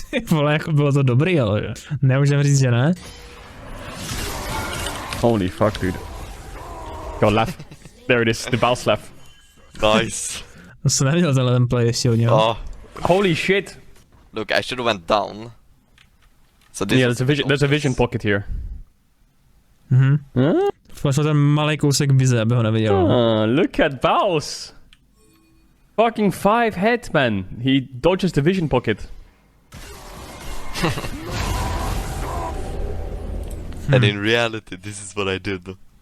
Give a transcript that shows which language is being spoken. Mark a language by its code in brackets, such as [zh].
[cs] Vole, jako bylo to dobrý, ale nemůžeme říct, že ne. [en] Holy fuck, dude. Go left. There it is, the Thebausffs left. Nice. [cs] To jsem neviděl tenhle ten play ještě od něho. Oh. [en] Holy shit. Look, I should have went down. So this there's a vision pocket here. [cs] Flashl ten malý kousek vize, aby ho neviděl. [en] Look at Baus. Fucking 5 head, man. He dodges the vision pocket. And in reality, this is what I did.